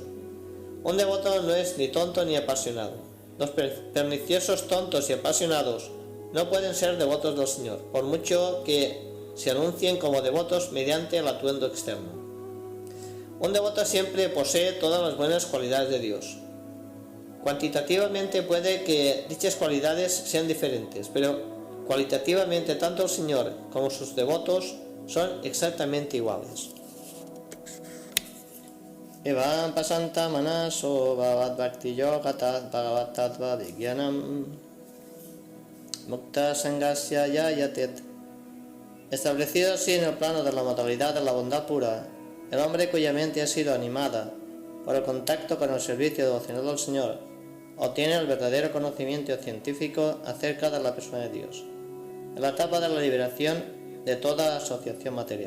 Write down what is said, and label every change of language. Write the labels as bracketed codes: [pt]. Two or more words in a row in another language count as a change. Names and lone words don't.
[es] Un devoto no es ni tonto ni apasionado. Los perniciosos tontos y apasionados no pueden ser devotos del Señor, por mucho que se anuncien como devotos mediante el atuendo externo. Un devoto siempre posee todas las buenas cualidades de Dios. Cuantitativamente puede que dichas cualidades sean diferentes, pero cualitativamente tanto el Señor como sus devotos son exactamente iguales. [sa] Evam pasanta manaso bhavat bhakti yogatat bhagavat tattva vigyanam mukta sangasya yayatet. [es] Establecido así en el plano de la modalidad de la bondad pura, el hombre cuya mente ha sido animada por el contacto con el servicio devocional del Señor obtiene el verdadero conocimiento científico acerca de la persona de Dios, en la etapa de la liberación de toda asociación material.